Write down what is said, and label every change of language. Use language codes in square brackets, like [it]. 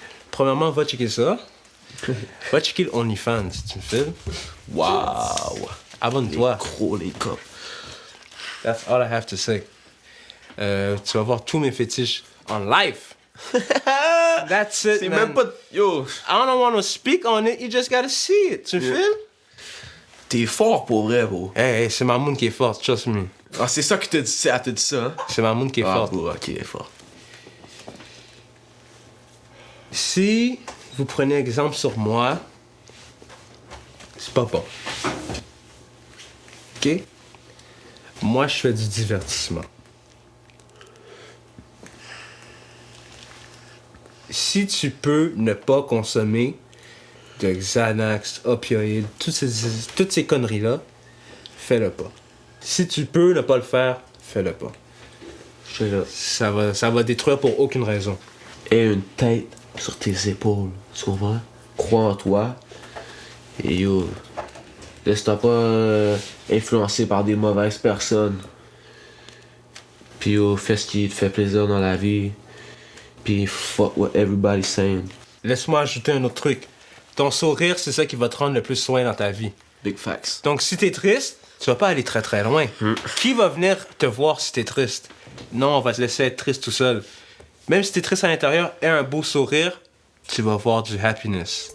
[fr] Premièrement, va checker ça. Va checker le OnlyFans, tu me files. Wow. Abonne-toi. Gros, les cops. [en] That's all I have to say. [fr] Tu vas voir tous mes fétiches en live. [en] That's it, [fr] C'est [en] man. [fr] même pas... Yo, [en] I don't want to speak on it, you just gotta see it. [fr] Tu me files? t'es fort pour vrai, bro. Hey, c'est ma moon qui est forte, [en] trust me. [fr] Ah, c'est ça qui t'a dit, elle t'a dit ça, hein? C'est ma moon qui est Ah, forte. bro, ok, elle est forte. Si vous prenez exemple sur moi, c'est pas bon. OK? Moi, je fais du divertissement. Si tu peux ne pas consommer de Xanax, opioïdes, toutes ces conneries-là, fais-le pas. Si tu peux ne pas le faire, fais-le pas. [en] Straight up. [fr] Ça va détruire pour aucune raison. Et une tête sur tes épaules, tu comprends? Crois en toi. Et yo, laisse-toi pas influencer par des mauvaises personnes. Puis yo, fais ce qui te fait plaisir dans la vie. [en] Puis fuck what everybody's saying. [fr] Laisse-moi ajouter un autre truc. Ton sourire, c'est ça qui va te rendre le plus soin dans ta vie. [en] Big facts. [fr] Donc, si t'es triste, tu vas pas aller très très loin. Qui va venir te voir si t'es triste? Non, on va te laisser être triste tout seul. Même si t'es triste à l'intérieur, aie un beau sourire, tu vas voir du happiness.